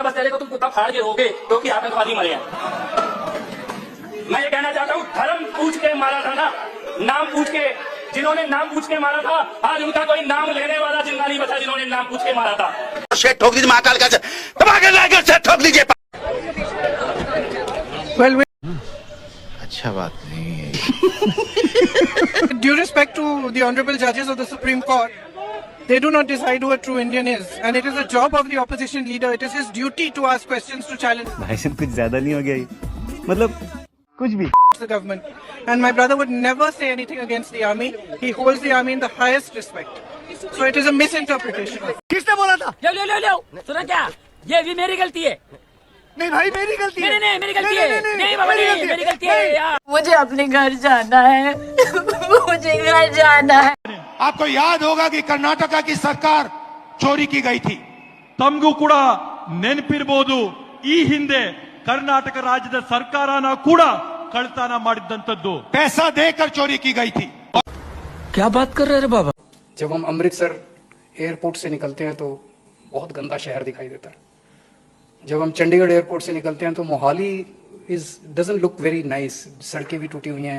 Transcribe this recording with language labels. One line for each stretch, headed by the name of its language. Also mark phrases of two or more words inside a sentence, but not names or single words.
Hindi: बस चले को तुम कुत्ता फाड़ के रोगे क्योंकि आतंकवादी मरे हैं। मैं ये कहना चाहता हूँ, धर्म पूछ के मारा था ना, नाम पूछ के, जिन्होंने नाम पूछ के मारा था, आज उनका कोई नाम लेने वाला जिंदा नहीं बचा जिन्होंने नाम पूछ के मारा था। शेट ठोक दीजिए, महाकाल का तबाह लाकर शेट ठोक दीजिए। अच्छा बात नहीं है।
English: Due respect to the honorable judges of the Supreme Court, they do not decide who a true Indian is, and it is the job of the opposition leader. It is his duty to ask questions to challenge.
Hindi: भाषण कुछ ज्यादा नहीं हो गया, मतलब कुछ भी।
English: The government, and my brother would never say anything against the army. He holds the army in the highest respect. So it is a misinterpretation.
Hindi: किसने बोला था? लो सुना क्या? ये भी मेरी गलती है। नहीं भाई, मेरी गलती है। नहीं, मेरी गलती है। नहीं बाबा, मेरी गलती है यार। मुझे अपने घर जाना है। मुझे घर जाना है। आपको याद होगा कि कर्नाटका की सरकार चोरी की गई थी।
Kannada: ತಮಗೂ ಕೂಡ ನೆನಪಿರಬಹುದು, ಈ ಹಿಂದೆ ಕರ್ನಾಟಕ ರಾಜ್ಯದ ಸರ್ಕಾರನ ಕೂಡ ಕಳ್ತನ ಮಾಡಿದಂತದ್ದು।
Hindi: पैसा देकर चोरी की गई थी। क्या बात कर रहे हैं बाबा? जब हम अमृतसर एयरपोर्ट से निकलते हैं तो बहुत गंदा शहर दिखाई देता है। जब हम चंडीगढ़ एयरपोर्ट से निकलते हैं तो मोहाली
English: doesn't look very nice.
Hindi: सड़कें भी टूटी हुई हैं,